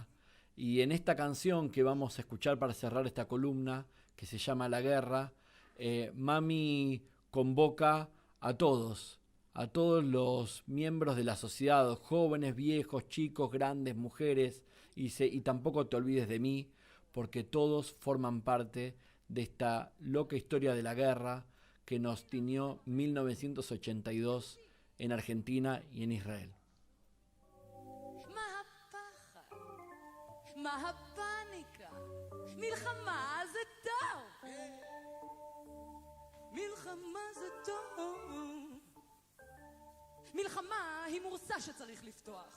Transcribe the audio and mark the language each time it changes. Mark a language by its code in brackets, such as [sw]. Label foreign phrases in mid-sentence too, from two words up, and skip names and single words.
[es] Y en esta canción que vamos a escuchar para cerrar esta columna, que se llama La Guerra, Mami convoca a todos los miembros de la sociedad, jóvenes, viejos, chicos, grandes, mujeres, y tampoco te olvides de mí, porque todos forman parte de esta loca historia de la guerra que nos tiñó 1982 en Argentina y en Israel. [he] מה הפאניקה? מלחמה זה טוב. מלחמה זה טוב. מלחמה היא מורסה שצריך לפתוח.